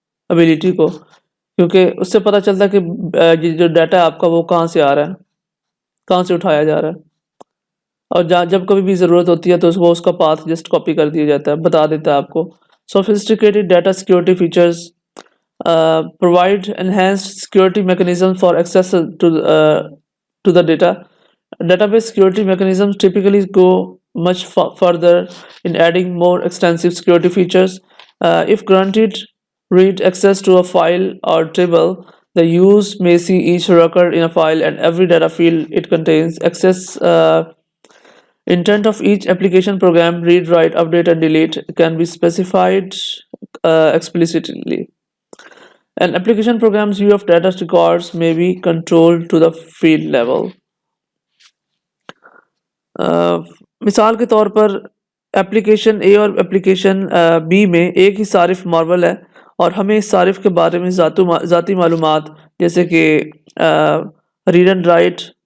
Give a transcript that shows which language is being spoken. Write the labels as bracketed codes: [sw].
[ur] Ability کو، کیونکہ اس سے پتہ چلتا ہے کہ جو ڈیٹا ہے آپ کا وہ کہاں سے آ رہا ہے، کہاں سے اٹھایا جا رہا ہے، اور جب کبھی بھی ضرورت ہوتی ہے تو اس کا پاتھ جسٹ کاپی کر دیا جاتا ہے، بتا دیتا ہے آپ کو۔ [en] Sophisticated data security features provide enhanced security mechanism for access to the data. Database security mechanisms typically go much further in adding more extensive security features. If granted read access to a file or table, the user may see each record in a file and every data field it contains. Access intent of each application program, read, write, update, and delete, can be specified explicitly. An application program's view of data records may be controlled to the field level. [ur] مثال کے طور پر application اے اور application be میں ایک ہی صارف marvel ہے، اور ہمیں اس صارف کے بارے میں ذاتی معلومات جیسے کہ ریڈ اینڈ رائٹ،